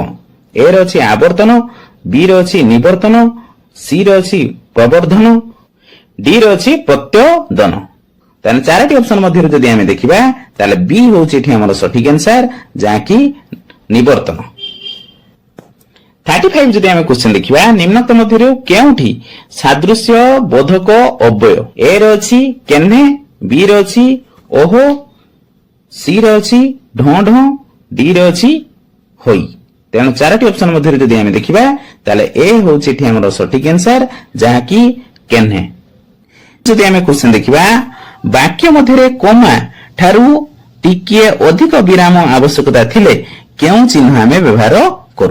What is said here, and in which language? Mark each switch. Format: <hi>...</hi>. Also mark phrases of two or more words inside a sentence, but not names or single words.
<or>ଏ ରେ ଅଛି ଆବର୍ତ୍ତନ, ବି ରେ ଅଛି ନିବର୍ତ୍ତନ, ସି ରେ ଅଛି ପ୍ରବର୍ଦ୍ଧନ, ଡି ରେ ଅଛି ପ୍ରତ୍ୟୋଦନ। ତାଣେ ଚାରୋଟି ଅପ୍ସନ ମଧ୍ୟ ଯଦି ଆମେ ଦେଖିବା ତାହାଲେ ବି ହେଉଛି ଏଇଟି ଆମର ସଠିକ ଆନସର, ଯାହା କି ନିବର୍ତ୍ତନ। 35 ଯଦି ଆମେ କ୍ୱେଶ୍ଚନ ଦେଖିବା, ନିମ୍ନଲିଖିତ ମଧ୍ୟରୁ କେଉଁଟି ସାଦୃଶ୍ୟ ବୋଧକ ଅବ୍ୟୟ। ଏ ରେ ଅଛି କେହ୍ନେ, ବି ରେ ଅଛି ଓହୋ, ସି ରେ ଅଛି ଢୋ ଢୋ, ଡି ରେ ଅଛି ହୋଇ। ତେଣୁ ଚାରୋଟି ଅପ୍ସନ ମଧ୍ୟ ଯଦି ଆମେ ଦେଖିବା ତାହାଲେ ଏ ହେଉଛି ଏଇଟି ଆମର ସଠିକ ଆନସର, ଯାହା କି କେହ୍ନେ। ଯଦି ଆମେ କ୍ୱେଶ୍ଚନ ଦେଖିବା, ବାକ୍ୟ ମଧ୍ୟରେ କମା ଠାରୁ ଟିକିଏ ଅଧିକ ବିରାମ ଆବଶ୍ୟକ ଥିଲେ କେଉଁ ଚିହ୍ନ ଆମେ ବ୍ୟବହାର କରୁ।</or>